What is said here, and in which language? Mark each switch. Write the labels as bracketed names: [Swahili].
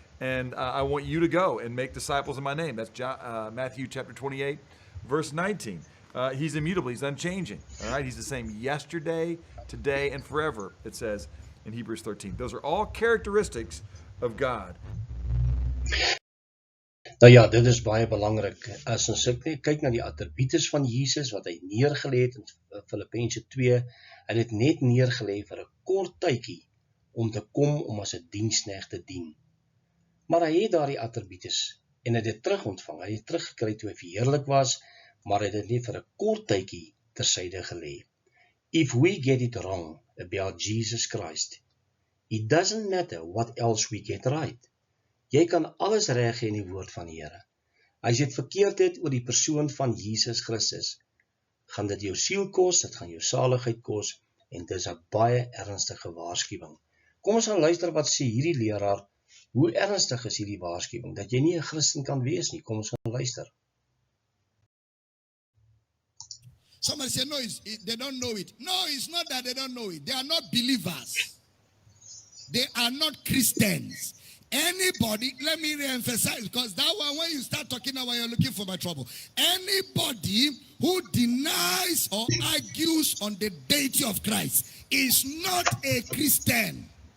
[English] And I want you to go and make disciples in my name. That's Matthew chapter 28, verse 19. He's immutable. He's unchanging. All right? He's the same yesterday, today, and forever, it says in Hebrews 13. Those are all characteristics of God. [Afrikaans] Nou ja, dit is baie belangrik. As ons kyk na die attributes van Jesus wat hy neergelê het in Filippense 2, hy het net neergelê vir 'n kort tydjie om te kom om as 'n diensknegt te dien. Maar hy het daardie attributes en hy het dit terugontvang. Hy het teruggekry toe hy verheerlik was, maar hy het dit net vir 'n kort tydjie tersyde gelê. [English] If we get it wrong about Jesus Christ, it doesn't matter what else we get right. [Afrikaans] Jy kan alles reg hê in die woord van die Here. As jy dit verkeerd het oor die persoon van Jesus Christus, gaan dit jou siel kos, dit gaan jou saligheid kos, en dit is 'n baie ernstige waarskuwing. Kom ons gaan luister wat sê hierdie leraar, hoe ernstig is hierdie waarskuwing, dat jy nie 'n Christen kan wees nie. Kom ons gaan luister. [English] Somebody say, no, they don't know it. No, it's not that they don't know it. They are not believers. They are not Christians. Anybody, let me re-emphasize, because that one, when you start talking about, you're looking for my trouble. Anybody who denies or argues on the deity of Christ is not a Christian.